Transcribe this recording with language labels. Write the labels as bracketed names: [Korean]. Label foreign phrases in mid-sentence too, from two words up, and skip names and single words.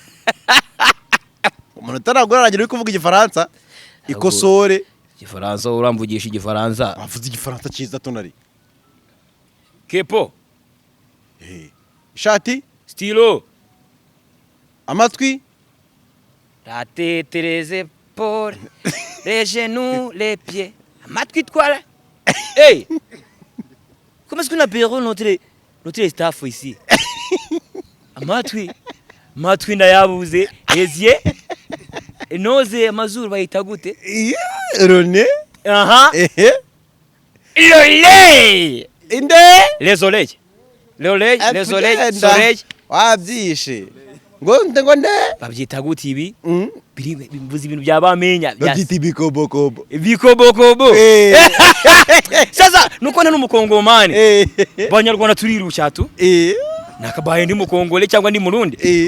[Kinyarwanda] umunota ntabwo aragira kuvuga igifaransa ikosore igifaransa uramvugisha igifaransa avuze igifaransa cyiza tonari kepo ishati stilo amatwi [French] la tête, les épaules, les genoux, les pieds. [Kinyarwanda] Amatwi twara. Hey! [French] Comment est-ce qu'on appelle notre staff ici? [Kinyarwanda] Amatwi ndayabuze. [French] Les yeux. [Kinyarwanda] Noze amazuru bayita gute? Rone. Aha. Ehe. [French] L'oreille. [Kinyarwanda] Inde. [French] Les oreilles. Les oreilles. [Kinyarwanda] Wabyishe. Ngo nde. Babyita gute ibi? Bivuze ibintu byabamenya. Babyita ibikobokobo. Ibikobokobo. Sasa nuko nta n'umukongomani. Banyarwanda turirushya tu. Nakabaye ndi mukongole cyangwa ndi murundi.